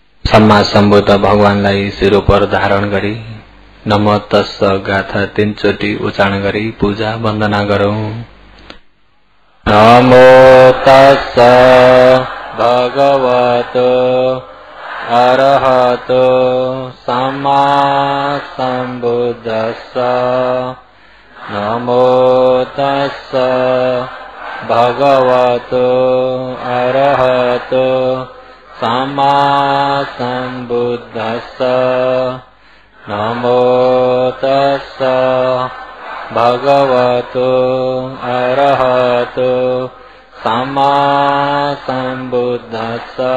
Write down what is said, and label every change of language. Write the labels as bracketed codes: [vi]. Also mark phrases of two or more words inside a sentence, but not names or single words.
[pi] सम्मा सम्बुद्ध [ne] भगवानलाई शिरो पर धारण गरी [pi] नमो तस्स [ne] गाथा 3 चोटी उच्चारण गरी पूजा वन्दना गरौं। [pi] नमो तस्स भगवतो अरहतो सम्मा सम्बुद्धस्स। नमो तस्स भगवतो अरहतो सम्मा सम्बुद्धस्स। नमो तस्स भगवतो अरहतो सम्मा सम्बुद्धस्स।